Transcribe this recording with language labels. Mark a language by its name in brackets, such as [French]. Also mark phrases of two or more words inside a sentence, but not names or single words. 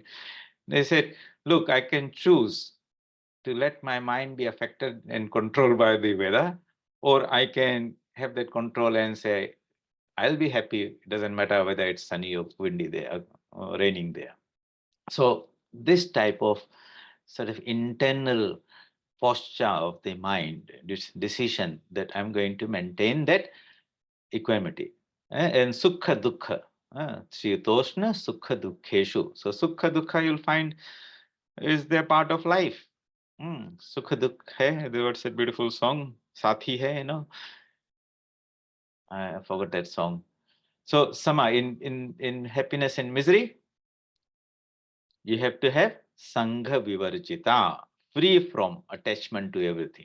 [English] They said, look, I can choose to let my mind be affected and controlled by the weather, or I can have that control and say, I'll be happy. It doesn't matter whether it's sunny or windy there or raining there. So this type of sort of internal posture of the mind, this decision that I'm going to maintain that equanimity. [Sanskrit] And sukha dukkha, shitoshna sukha dukkheshu. [English] So [Sanskrit] sukha dukkha [English] you'll find is their part of life. [Hindi] Sukha dukha hai, [English] there was a beautiful song, [Hindi] Sathi hai, [English] I forgot that song. So Sama, in happiness and misery, you have to have [Sanskrit] Sangha Vivarjita, [English] free from attachment to everything.